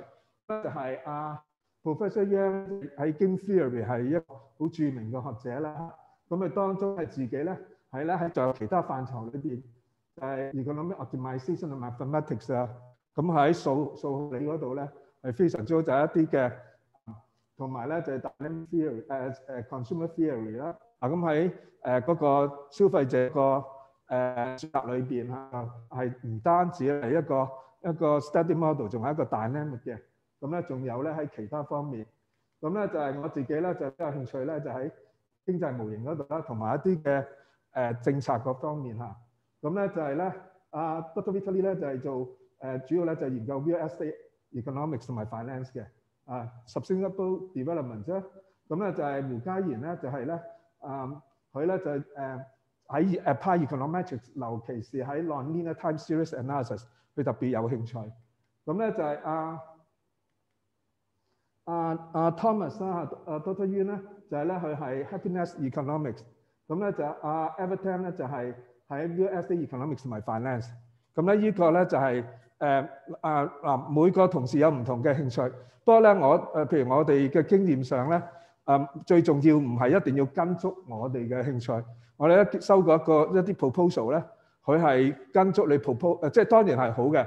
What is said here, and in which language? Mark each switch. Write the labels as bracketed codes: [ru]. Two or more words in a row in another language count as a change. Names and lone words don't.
[yue] 就係Professor Yang 喺 [en] Game Theory [yue] 係一個好著名嘅學者啦。咁佢當中係自己咧係咧喺仲有其他範疇裏邊。 [en] Economic optimization [yue] 同 mathematics 啊，咁喺數學理嗰度咧係非常之好，就係一啲嘅，同埋咧就係 [en] dynamic theory consumer theory [yue] 啦。咁喺嗰個消費者個選擇裏邊係唔單止係一個 [en] study model， [yue] 仲係一個 dynamic 嘅。咁咧仲有咧喺其他方面，咁咧就係我自己咧就比較興趣咧就喺經濟模型嗰度啦，同埋一啲嘅政策嗰方面嚇。咁咧就係咧Dr. Vitaly 咧就係做主要咧就係研究 [en] real estate economics [yue] 同埋 finance 嘅 [en] sustainable development [yue] 啫。咁咧就係胡嘉賢咧就係咧佢咧就喺 [en] apply econometrics， [yue] 尤其是喺 [en] nonlinear time series analysis， [yue] 佢特別有興趣。咁咧就係Thomas 啦，Dr. Yuan 咧就係咧佢係 happiness economics。咁咧就Everton 咧就係喺 [en] real estate economics [yue] 同埋 finance。咁咧呢個咧就係每個同事有唔同嘅興趣。不過咧譬如我哋嘅經驗上咧最重要唔係一定要跟足我哋嘅興趣。我哋咧收過一啲 proposal 咧，佢係跟足你 proposal， 即係當然係好嘅。